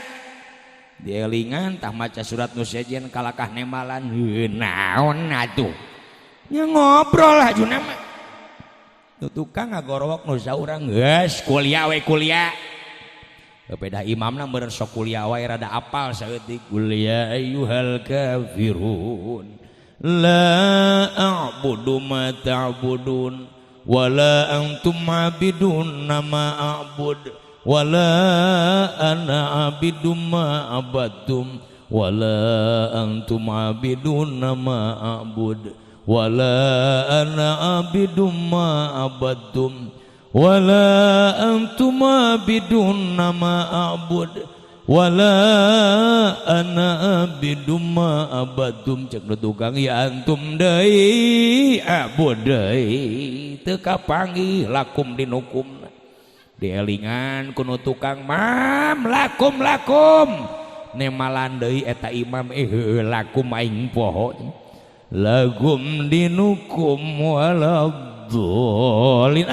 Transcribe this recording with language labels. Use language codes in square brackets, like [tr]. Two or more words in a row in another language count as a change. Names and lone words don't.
[su] Dielingan tah maca surat nu sejen kalakah nemalan. Naon atuh? Nya ngobrol hajuna mah. Nu tukang ngagorowok nu saurang geus kuliah we kuliah. Beda imamna meureun sok kuliah wae rada apal saeutik kuliah [ar] أيها الكافرون لا أعبد ما تعبدون ولا أنتم عابدون ما أعبد ولا أنا عابد ما عبدتم ولا أنتم عابدون ما أعبد ولا أنا عابد ما عبدتم ولا أنتم عابدون ما أعبد ولا أنا عابد ما عبدتم. [su] Cek nu tukang ya antum deui abud deui teu kapanggih lakum dinukumna. Dielingan ku nu tukang mam lakum nemalan deui eta imam lakum aing poho [ar] لكم دينكم ولا الضالين.